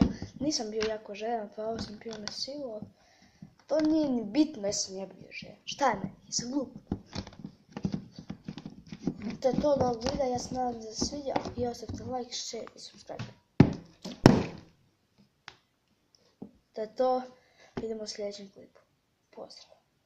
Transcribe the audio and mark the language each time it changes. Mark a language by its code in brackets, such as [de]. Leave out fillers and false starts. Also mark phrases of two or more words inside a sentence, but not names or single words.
[bs] Nisam bio jako željan, pa ovo sam pio na silu. To nije ni bitno, jesam ja bio željan. Šta je meni? Jesam glup. To je to od ovog videa, ja se nadam da se sviđa i ostavite like, share i subscribe. To je to, vidimo u sljedećem klipu. Pozdrav.